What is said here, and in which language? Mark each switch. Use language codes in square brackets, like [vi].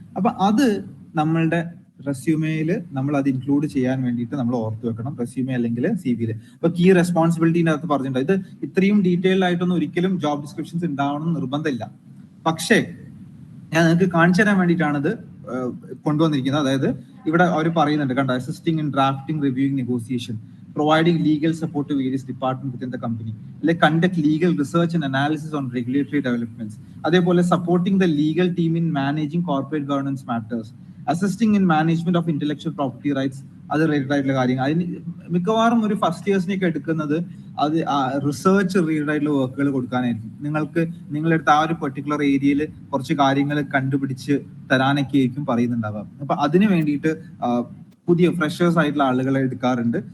[ml] അപ്പൊ അത് നമ്മളുടെ റെസ്യൂമേയിൽ നമ്മൾ അത് ഇൻക്ലൂഡ് ചെയ്യാൻ വേണ്ടിയിട്ട് നമ്മൾ ഓർത്ത് വെക്കണം, റെസ്യൂമേ അല്ലെങ്കിൽ CV-യിൽ. അപ്പൊ കീ റെസ്പോൺസിബിലിറ്റിന്റെ അകത്ത് പറഞ്ഞിട്ടുണ്ട്. ഇത് ഇത്രയും ഡീറ്റെയിൽഡ് ആയിട്ടൊന്നും ഒരിക്കലും ജോബ് ഡിസ്ക്രിപ്ഷൻസ് ഉണ്ടാവണം നിർബന്ധമില്ല. പക്ഷേ ഞാൻ നിങ്ങൾക്ക് കാണിച്ചു തരാൻ വേണ്ടിയിട്ടാണ് ഇത് കൊണ്ടുവന്നിരിക്കുന്നത്. അതായത് ഇവിടെ അവർ പറയുന്നുണ്ട് കണ്ടോ, [en] assisting in drafting, reviewing, negotiation, providing legal support to various departments within the company, like conduct legal research and analysis on regulatory developments, adeypole supporting the legal team in managing corporate governance matters, assisting in management of intellectual property rights, [ml] അത് related ആയിട്ടുള്ള കാര്യങ്ങൾ. അതിന് മിക്കവാറും ഒരു first ഇയേഴ്സിനൊക്കെ എടുക്കുന്നത് അത് research related ആയിട്ടുള്ള വർക്കുകൾ കൊടുക്കാനായിരിക്കും. നിങ്ങളെടുത്ത് ആ ഒരു പെർട്ടിക്കുലർ ഏരിയയിൽ കുറച്ച് കാര്യങ്ങൾ കണ്ടുപിടിച്ച് തരാനൊക്കെ ആയിരിക്കും പറയുന്നുണ്ടാവുക. അപ്പൊ അതിന് വേണ്ടിയിട്ട് പുതിയ ഫ്രഷേഴ്സ് ആയിട്ടുള്ള ആളുകളെ എടുക്കാറുണ്ട്.